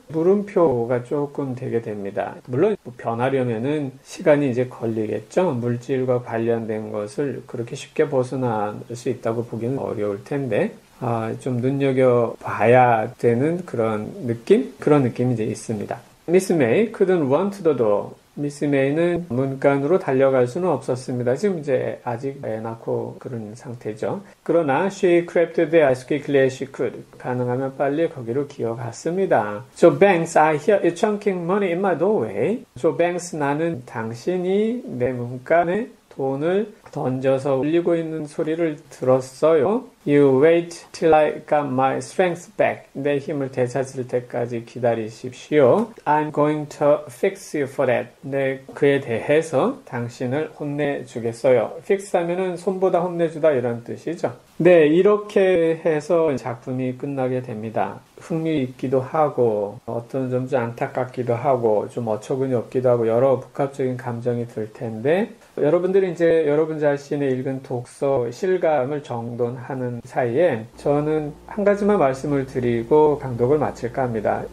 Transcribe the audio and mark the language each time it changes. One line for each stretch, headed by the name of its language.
Korean: 물음표가 조금 되게 됩니다. 물론 변하려면은 시간이 이제 걸리겠죠. 물질과 관련된 것을 그렇게 쉽게 벗어날 수 있다고 보기는 어려울 텐데 좀 눈여겨봐야 되는 그런 느낌? 그런 느낌이 이제 있습니다.
English: Miss May couldn't run to the door.
Korean: 미스 메이는 문간으로 달려갈 수는 없었습니다. 지금 이제 아직 애 낳고 그런 상태죠. 그러나
English: she crept there as quickly as she could.
Korean: 가능하면 빨리 거기로 기어갔습니다.
English: So Banks, I hear you chunking money in my doorway.
Korean: So Banks, 나는 당신이 내 문간에 돈을 던져서 울리고 있는 소리를 들었어요.
English: You wait till I got my strength back.
Korean: 내 힘을 되찾을 때까지 기다리십시오.
English: I'm going to fix you for that.
Korean: 네, 그에 대해서 당신을 혼내주겠어요. fix 하면은 손보다 혼내주다 이런 뜻이죠. 네, 이렇게 해서 작품이 끝나게 됩니다. 흥미있기도 하고 어떤 점 좀 안타깝기도 하고 좀 어처구니 없기도 하고 여러 복합적인 감정이 들 텐데 여러분들이 이제 여러분 자신의 읽은 독서 실감을 정돈하는 사이에 저는 한 가지만 말씀을 드리고 강독을 마칠까 합니다.